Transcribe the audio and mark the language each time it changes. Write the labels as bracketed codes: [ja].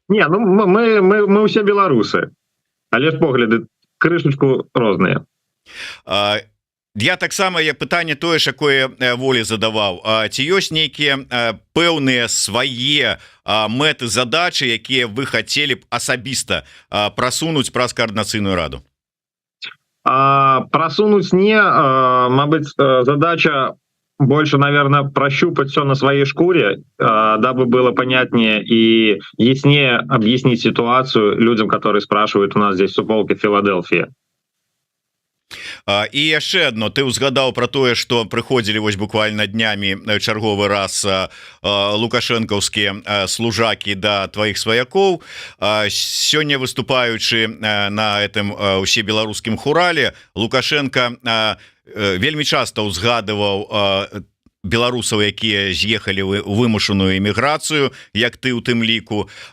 [be] Не, ну мы ўсе беларусы, але ж погляды крышачку розныя. Я таксама, я пытанне тое ж, якое Волі задаваў. Ці ёсць нейкія пэўныя свае мэты, задачы, якія вы хацелі б асабіста прасунуць праз каардынацыйную раду? Прасунуць не, мабыць, [ru] задача больше, наверное, прощупать все на своей шкуре, дабы было понятнее и яснее объяснить ситуацию людям, которые спрашивают у нас здесь в суполке Филадельфия. [be] І яшчэ адно, ты ўзгадаў пра тое, што прыходзілі вось буквально днямі чарговы раз лукашэнкаўскія служакі да тваіх сваякоў. Сёння выступаючы [ru] на этом [be] усебеларускім хурале, Лукашенко вельмі часта ўзгадываў беларусаў, якія з'ехалі у вымушаную эміграцыю, як ты ў тым ліку,